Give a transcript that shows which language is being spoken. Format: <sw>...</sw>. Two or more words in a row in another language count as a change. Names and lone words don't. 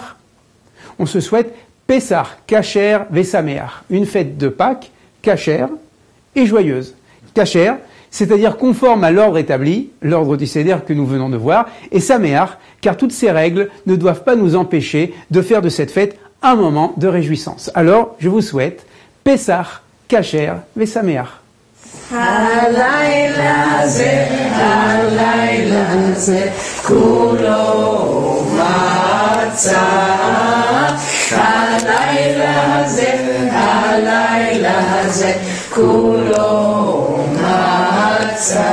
<fr>On se souhaite</fr> <he>פסח כשר ושמח,</he> <fr>une fête de Pâques, Kasher, et joyeuse. Kasher, c'est-à-dire conforme à l'ordre établi, l'ordre du Seder que nous venons de voir, et Sameach, car toutes ces règles ne doivent pas nous empêcher de faire de cette fête un moment de réjouissance. Alors, je vous souhaite Pessah,</fr> <he>כשר ושמח. הלילה זה כולו מצה, הלילה זה כולו מצה.</he>